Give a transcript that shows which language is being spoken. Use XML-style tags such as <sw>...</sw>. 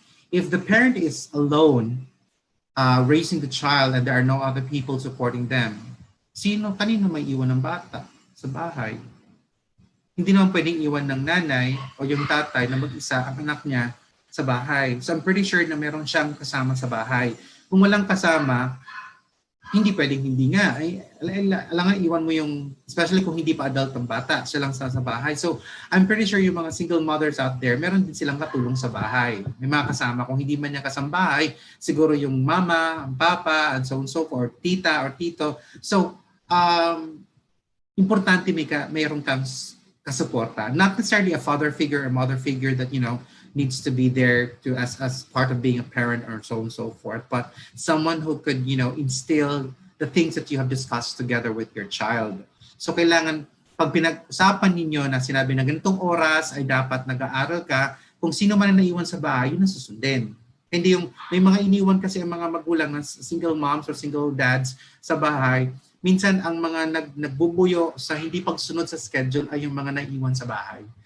<en>If the parent is alone raising the child and there are no other people supporting them,</en> <tl>kanino may iwan ng bata sa bahay? Hindi naman pwedeng iwan ng nanay o yung tatay na mag-isa ang anak niya sa bahay.</tl> <en>So I'm pretty sure</en> <tl>na meron siyang kasama sa bahay. Kung walang kasama, Hindi pwedeng hindi nga. Ay, alangan iwan mo yung, especially kung hindi pa adult ang bata, siya lang sa bahay.</tl> <en>So, I'm pretty sure</en> <tl>yung mga single mothers out there, meron din silang katulong sa bahay. May mga kasama, kung hindi man niya kasambahay, siguro yung mama, ang papa,</tl> <en>and so on so forth,</en> <tl>tita or tito. So, importante mayroong kang kasuporta.</tl> <en>Not necessarily a father figure or mother figure that, needs to be there to as part of being a parent or so on and so forth, but someone who could, instill the things that you have discussed together with your child.</en> <tl>So kailangan, pag pinag-usapan ninyo na sinabi na ganitong oras ay dapat nag-aaral ka, kung sino man ang naiwan sa bahay, yun ang susundin. Hindi yung, may mga iniwan kasi ang mga magulang ng single moms or single dads sa bahay, minsan ang mga nagbubuyo sa hindi pagsunod sa schedule ay yung mga naiwan sa bahay.</tl>